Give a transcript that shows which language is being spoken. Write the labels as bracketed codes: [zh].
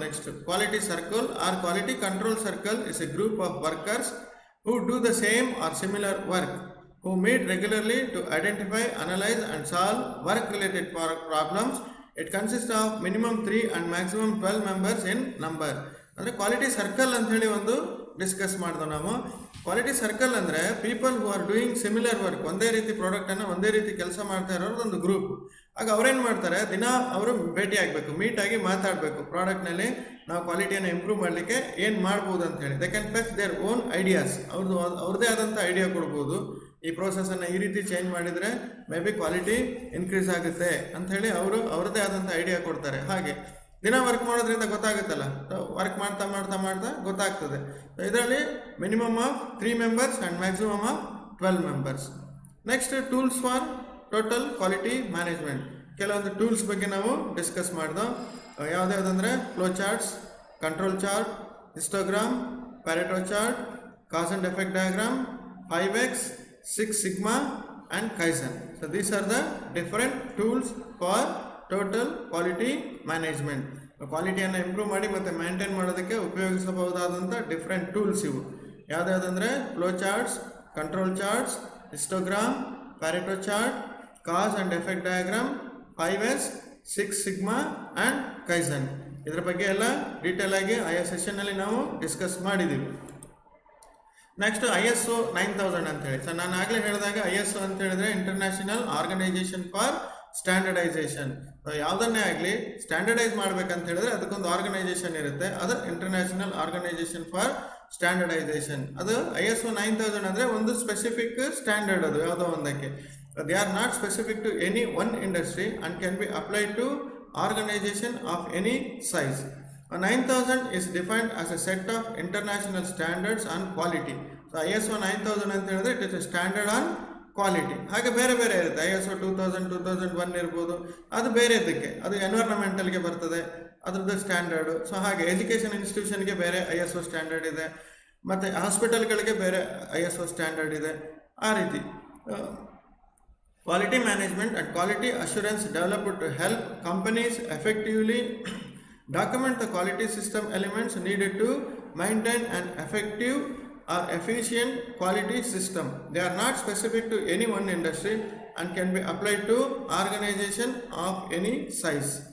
[en] Next quality circle or quality control circle is a group of workers who do the same or similar work, who meet regularly to identify, analyze and solve work related problems. It consists of minimum 3 and maximum 12 members in number. [kn] ಅಂದರೆ quality circle ಅಂತ ಹೇಳಿ ಒಂದು discuss ಮಾಡಿದ್ವು ನಾವು. Quality circle ಅಂದರೆ [en] people who are doing similar work, [kn] ಒಂದೇ ರೀತಿ ಪ್ರಾಡಕ್ಟನ್ನು ಒಂದೇ ರೀತಿ ಕೆಲಸ ಮಾಡ್ತಾ ಇರೋದು ಒಂದು ಗ್ರೂಪ್. ಆಗ ಅವ್ರೇನು ಮಾಡ್ತಾರೆ, ದಿನ ಅವರು ಭೇಟಿ ಆಗಬೇಕು, ಮೀಟಾಗಿ ಮಾತಾಡಬೇಕು, ಪ್ರಾಡಕ್ಟ್ನಲ್ಲಿ ನಾವು ಕ್ವಾಲಿಟಿಯನ್ನು ಇಂಪ್ರೂವ್ ಮಾಡಲಿಕ್ಕೆ ಏನು ಮಾಡ್ಬೋದು ಅಂತ ಹೇಳಿ. [en] they can fetch their own ideas, [kn] ಅವ್ರದ್ದೇ ಆದಂಥ ಐಡಿಯಾ ಕೊಡ್ಬೋದು. ಈ ಪ್ರೋಸೆಸನ್ನು ಈ ರೀತಿ ಚೇಂಜ್ ಮಾಡಿದರೆ ಮೇ ಬಿ ಕ್ವಾಲಿಟಿ ಇನ್ಕ್ರೀಸ್ ಆಗುತ್ತೆ ಅಂಥೇಳಿ ಅವರು ಅವ್ರದ್ದೇ ಆದಂಥ ಐಡಿಯಾ ಕೊಡ್ತಾರೆ. ಹಾಗೆ ದಿನ ವರ್ಕ್ ಮಾಡೋದ್ರಿಂದ ಗೊತ್ತಾಗುತ್ತಲ್ಲ, ವರ್ಕ್ ಮಾಡ್ತಾ ಮಾಡ್ತಾ ಮಾಡ್ತಾ ಗೊತ್ತಾಗ್ತದೆ. [en] ಇದರಲ್ಲಿ minimum of 3 members and maximum of 12 members. Next tools for total quality management. [kn] ಕೆಲವೊಂದು ಟೂಲ್ಸ್ ಬಗ್ಗೆ ನಾವು discuss ಮಾಡಿದೋ. [en] ಯಾವುದ್ಯಾವುದಂದರೆ flow charts, control chart, histogram, Pareto chart, cause and effect diagram, 5X, 6 Sigma and Kaizen. So these are the different tools for total quality management. [kn] ಕ್ವಾಲಿಟಿಯನ್ನು improve ಮಾಡಿ ಮತ್ತು maintain ಮಾಡೋದಕ್ಕೆ ಉಪಯೋಗಿಸಬಹುದಾದಂಥ different tools ಇವು. [en] ಯಾವುದ್ಯಾವುದಂದರೆ flow charts, control charts, histogram, Pareto chart, cause and effect diagram, 5S, 6 Sigma and Kaizen. [kn] ಇದರ ಬಗ್ಗೆ ಎಲ್ಲ detail ಆಗಿ ಆಯಾ ಸೆಷನ್ನಲ್ಲಿ ನಾವು ಡಿಸ್ಕಸ್ ಮಾಡಿದ್ದೀವಿ. ನೆಕ್ಸ್ಟ್ ISO 9000 ಅಂತ ಹೇಳಿ. ಸೊ ನಾನು ಆಗಲೇ ಹೇಳಿದಾಗ ISO ಅಂತ ಹೇಳಿದ್ರೆ ಇಂಟರ್ನ್ಯಾಷನಲ್ ಆರ್ಗನೈಸೇಷನ್ ಫಾರ್ ಸ್ಟ್ಯಾಂಡರ್ಡೈಸೇಷನ್. ಯಾವುದನ್ನೇ ಆಗಲಿ ಸ್ಟ್ಯಾಂಡರ್ಡೈಸ್ ಮಾಡ್ಬೇಕಂತ ಹೇಳಿದ್ರೆ ಅದಕ್ಕೊಂದು ಆರ್ಗನೈಸೇಷನ್ ಇರುತ್ತೆ, ಅದು ಇಂಟರ್ನ್ಯಾಷನಲ್ ಆರ್ಗನೈಸೇಷನ್ ಫಾರ್ ಸ್ಟ್ಯಾಂಡರ್ಡೈಸೇಷನ್. ಅದು ISO 9000 ಅಂದರೆ ಒಂದು ಸ್ಪೆಸಿಫಿಕ್ ಸ್ಟ್ಯಾಂಡರ್ಡ್, ಅದು ಯಾವುದೋ ಒಂದಕ್ಕೆ. [en] They are not specific to any one industry and can be applied to organization of any size. 9000 is defined as a set of international standards on quality. So ISO 9000 [kn] ಅಂತ ಹೇಳಿದ್ರೆ [en] It is a standard on quality. [kn] ಹಾಗೆ ಬೇರೆ ಬೇರೆ ಇರುತ್ತೆ. ISO 2000, 2001 ಇರ್ಬೋದು, ಅದು ಬೇರೆ ಇದಕ್ಕೆ, ಅದು ಎನ್ವೈರನ್ಮೆಂಟಲ್ಗೆ ಬರ್ತದೆ, ಅದರದ್ದು ಸ್ಟ್ಯಾಂಡರ್ಡು. ಸೊ ಹಾಗೆ ಎಜುಕೇಷನ್ ಇನ್ಸ್ಟಿಟ್ಯೂಷನ್ಗೆ ಬೇರೆ ISO ಸ್ಟ್ಯಾಂಡರ್ಡ್ ಇದೆ, ಮತ್ತು ಹಾಸ್ಪಿಟಲ್ಗಳಿಗೆ ಬೇರೆ ISO ಸ್ಟ್ಯಾಂಡರ್ಡ್ ಇದೆ. [en] ಆ ರೀತಿ quality management and quality assurance developed to help companies effectively document the quality system elements needed to maintain an effective or efficient quality system. They are not specific to any one industry and can be applied to organization of any size.